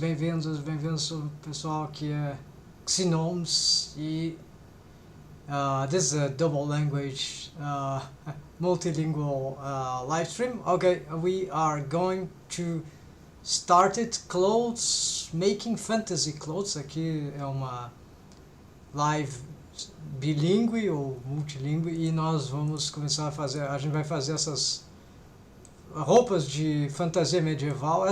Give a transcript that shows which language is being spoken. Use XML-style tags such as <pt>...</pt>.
<pt>Bem-vindos pessoal, aqui é</pt> <en>Pxy-STREAM e this is a double language multilingual live stream. Okay, we are going to start it. Clothes, making fantasy clothes.</en> <pt>Aqui é uma live bilíngue ou multilíngue e nós vamos começar a gente vai fazer essas roupas de fantasia medieval.</pt>